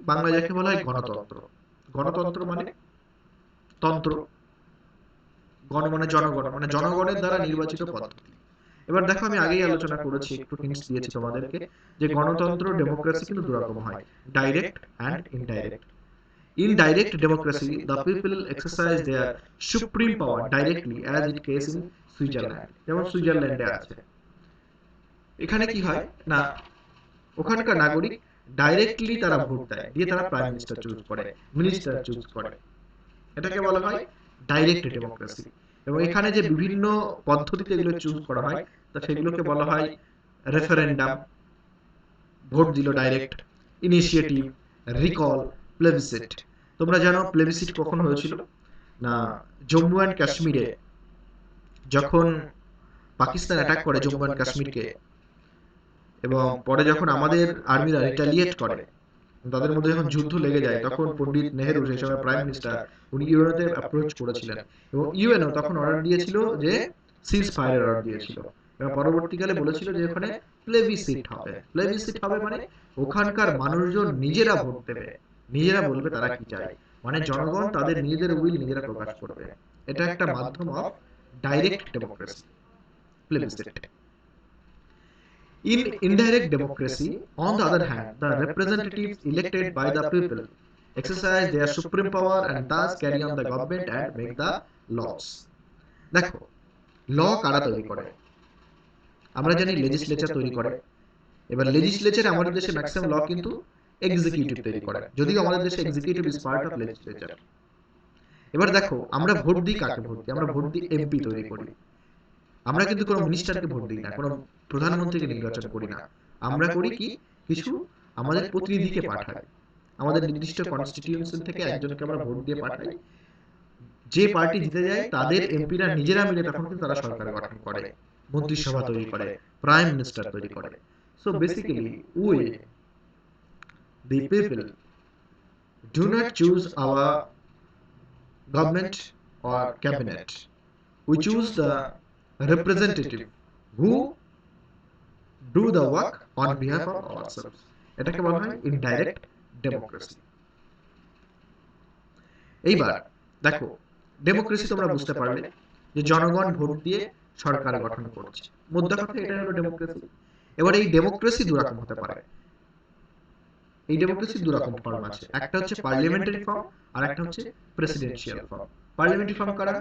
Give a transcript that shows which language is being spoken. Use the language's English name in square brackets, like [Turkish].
[Bangla] বাংলা যাকে বলা হয় গণতন্ত্র। গণতন্ত্র মানে তন্ত্র, গণ মানে জনগণ, মানে জনগণের দ্বারা নির্বাচিত পদ্ধতি। এবার দেখো আমি আগেই আলোচনা করেছি, একটু হিন্টস দিয়েছি তোমাদেরকে, যে গণতন্ত্র ডেমোক্রেসি কিন্তু দুরকম হয়, direct and indirect. [English] In direct democracy, the people exercise their supreme power directly, as it case in Switzerland. [Bangla] যেমন সুইজারল্যান্ডে আছে। এখানে কি হয় না, ওখানকার নাগরিক ডাইরেক্টলি তারা ভোট দেয়, দিয়ে তারা প্রাইম মিনিস্টার চুজ করে, মিনিস্টার চুজ করে। এটাকে বলা হয় ডাইরেক্ট ডেমোক্রেসি। এবং এখানে যে বিভিন্ন পদ্ধতিতে এগুলো চুজ করা হয়, তা সেগুলোকে বলা হয় রেফারেন্ডাম, ভোট দিল ডাইরেক্ট, ইনিশিয়েটিভ, রিকল, প্লেবিসিট। তোমরা জানো প্লেবিসিট কখন হয়েছিল না, জম্মু অ্যান্ড কাশ্মীরে যখন পাকিস্তান অ্যাটাক করে জম্মু অ্যান্ড কাশ্মীরকে, এবং পরে যখন আমাদের আর্মিরা রিটালিয়েট করে, তাদের মধ্যে যখন যুদ্ধ লেগে যায়, তখন পণ্ডিত নেহেরু, সেই সময় প্রাইম মিনিস্টার, উনি ইউএনওতে অ্যাপ্রোচ করেছিলেন, এবং ইউএনও তখন অর্ডার দিয়েছিল যে সিজ ফায়ারের অর্ডার দিয়েছিল, এবং পরবর্তীকালে বলেছিল যে ওখানে প্লেবিসিট হবে। প্লেবিসিট হবে মানে ওখানকার মানুষজন নিজেরা ভোট দেবে, নিজেরা বলবে তারা কি চায়, মানে জনগণ তাদের নিজেদের উইল নিজেরা প্রকাশ করবে। এটা একটা মাধ্যম of [English] direct democracy, plebiscite. In indirect democracy, on the other hand, the representatives elected by the people exercise their supreme power and thus carry on the government and make the laws. [Bangla] দেখো, ল কারা তৈরি করে? আমরা জানি legislature তৈরি করে। এবার legislature আমাদের দেশে ম্যাক্সিমাম ল কিন্তু এক্সিকিউটিভ তৈরি করে, যদিও আমাদের দেশে [English] Executive is part of legislature. [Bangla] এবার দেখো, আমরা ভোট দিই কাকে ভোট দিই? আমরা ভোট দিই এমপি তৈরি করি। আমরা কিন্তু কোনো মিনিস্টারকে ভোট দিই না, কোনো প্রধানমন্ত্রীকে নির্বাচন করি না। আমরা করি কি, কিছু আমাদের প্রতিনিধিকে পাঠাই, আমাদের নির্দিষ্ট কনস্টিটিউয়েন্সি থেকে একজনকে আমরা ভোট দিয়ে পাঠাই। যে পার্টি জিতে যায় তাদের এমপিরা নিজেরা মিলে তখন কিন্তু তারা সরকার গঠন করে, মন্ত্রিসভা তৈরি করে, প্রাইম মিনিস্টার তৈরি করে। [English] So basically we the people do not choose our government or cabinet. We choose the representative who do the work on behalf of ourselves. [Bangla] এটাকে বলা হয় ইনডাইরেক্ট ডেমোক্রেসি। এইবার দেখো, ডেমোক্রেসি তোমরা বুঝতে পারলে যে জনগণ ভোট দিয়ে সরকার গঠন করছে, মোদ্দা কথা এটা হলো ডেমোক্রেসি। এবার এই ডেমোক্রেসি দুরকম হতে পারে। এই ডেমোক্রেসির দুরকম ফর্ম আছে, একটা হচ্ছে পার্লামেন্টারি ফর্ম আর একটা হচ্ছে প্রেসিডেন্সিয়াল ফর্ম। পার্লামেন্টারি ফর্ম কারা?